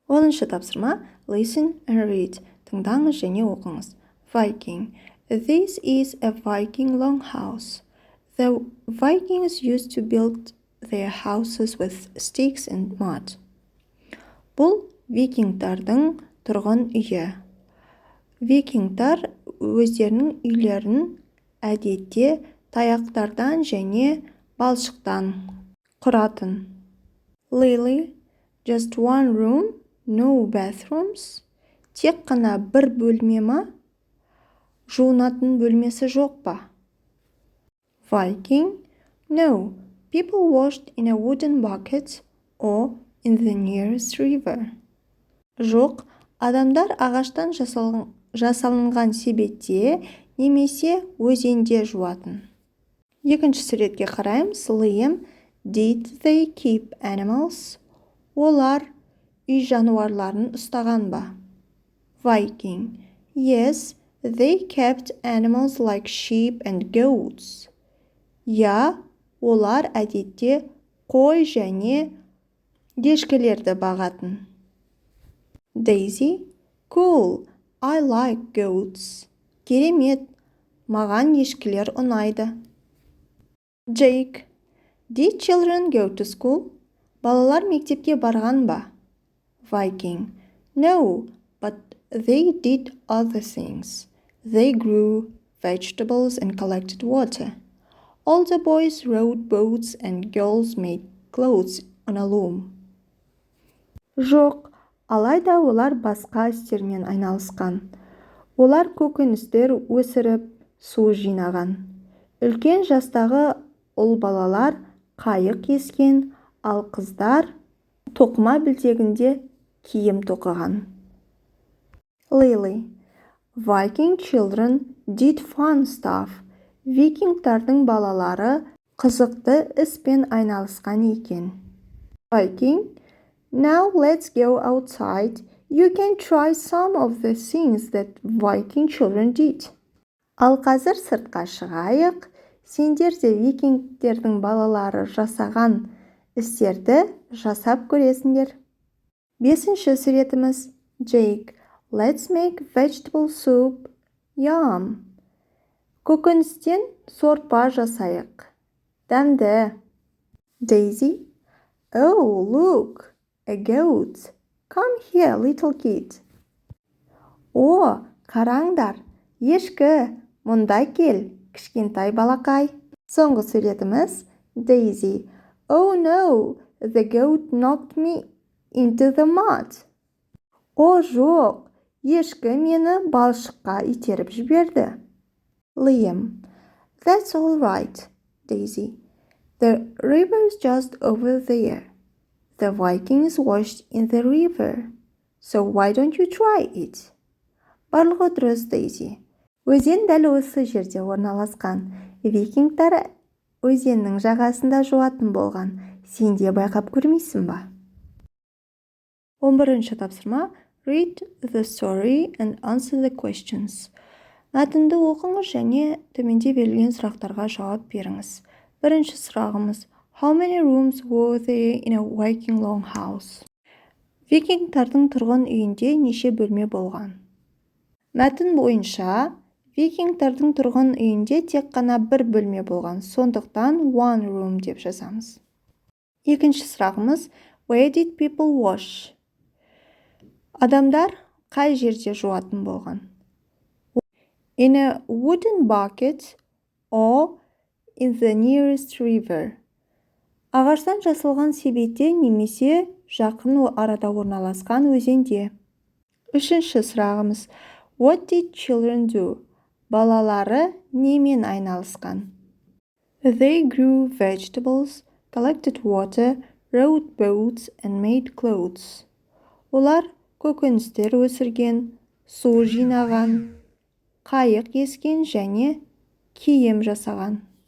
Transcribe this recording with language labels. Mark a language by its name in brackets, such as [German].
[Kazakh] 19-шы тапсырма [English] listen and read. [Kazakh] Тыңдаңыз және оқыңыз. Viking. [English] This is a Viking longhouse. The Vikings used to build their houses with sticks and mud. [Kazakh] Бұл викингтардың тұрғын үйі. Викингтар өздерінің үйлерін әдетте таяқтардан және балшықтан құратын. [English] Lily, just one room, no bathrooms. [Kazakh] Тек қана бір бөлме ма? Жуынатын бөлмесі жоқ па? [English] Viking, no, people washed in a wooden bucket or in the nearest river. [Kazakh] Жоқ, адамдар ағаштан жасалынған себетте немесе өзенде жуатын. Екінші суретке қараймыз. [English] Liam, did they keep animals? [Kazakh] Олар үй жануарларын ұстаған ба? [English] Viking, yes, they kept animals like sheep and goats. [Kazakh] Я, олар әдетте қой және ешкілерді бағатын. [English] Daisy, cool, I like goats. [Kazakh] Керемет, маған ешкілер ұнайды. [English] Jake, did children go to school? [Kazakh] Балалар мектепке барған ба? [English] Viking, no, but they did other things. They grew vegetables and collected water. All the boys rowed boats and girls made clothes on a loom. [Kazakh] Жоқ, алайда олар басқа істермен айналысқан. Олар көкөністер өсіріп, су жинаған. Үлкен жастағы ұл балалар қайық ескен, ал қыздар тоқыма білтегінде киім тоқыған. [English] Lily, Viking children did fun stuff. [Kazakh] Викингтардың балалары қызықты іспен айналысқан екен. [English] Viking, now let's go outside. You can try some of the things that Viking children did. [Kazakh] Ал қазір сыртқа шығайық. Сендер де викингтердің балалары жасаған істерді жасап көресіңдер. Бесінші суретіміз. [English] Jake, let's make vegetable soup. Yum. [Kazakh] Көкөністен сорпа жасайық. Дәмді. [English] Daisy, oh, look, a goat. Come here, little kid. [Kazakh] О, қараңдар, ешкі, мұнда кел, кішкентай балақай. Соңғы суретіміз. [English] Daisy, oh no, the goat knocked me into the mud. [Kazakh] О, жоқ, ешкі мені балшыққа итеріп жіберді. [English] Liam, that's all right, Daisy. The river's just over there. The Vikings washed in the river. So why don't you try it? [Kazakh] Барлығы дұрыс, Daisy. Өзен дәл осы жерде орналасқан. Викингтар өзеннің жағасында жуатын болған. Сен де байқап көрмейсің ба? 11-ші тапсырма. [English] Read the story and answer the questions. [Kazakh] Мәтінді оқыңыз және төменде берілген сұрақтарға жауап беріңіз. Бірінші сұрағымыз. [English] How many rooms were there in a Viking longhouse? [Kazakh] Викингтардың тұрғын үйінде неше бөлме болған? Мәтін бойынша, викингтардың тұрғын үйінде тек қана бір бөлме болған. Сондықтан [English] one room [Kazakh] деп жазамыз. Екінші сұрағымыз. [English] Where did people wash? [Kazakh] Адамдар қай жерде жуатын болған? [English] In a wooden bucket or in the nearest river. [Kazakh] Ағаштан жасалған себетте немесе жақын арада орналасқан өзенде. Үшінші сұрағымыз. [English] What did children do? [Kazakh] Балалары немен айналысқан? [English] They grew vegetables, collected water, rowed boats and made clothes. [Kazakh] Олар көкөністер өсірген, су жинаған, қайық ескен және киім жасаған.